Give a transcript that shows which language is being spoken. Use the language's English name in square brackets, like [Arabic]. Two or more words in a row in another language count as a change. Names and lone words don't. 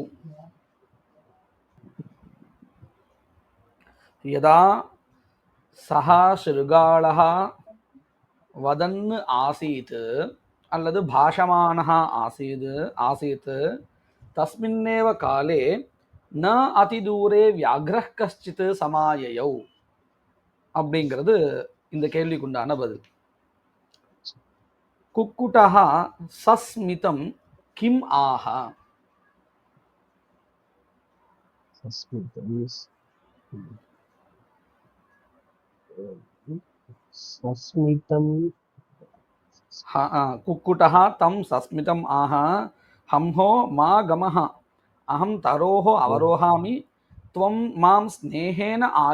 [Sanskrit] यदा सः शृगालः वदन् आसीत् அல்லது भाषमाणः आसीत् तस्मिन्नेव काले न अतिदूरे व्याघ्रः कश्चित् समाययौ [Tamil] அப்படிங்கிறது இந்த கேள்விக்குண்டான பதில். [Sanskrit] कुक्कुटः सस्मितं किम् आह? कुक्कुटः तं सस्मितम् आह हंहो मा गमः अहं तरोः अवरोहामि त्वं मां स्नेहेन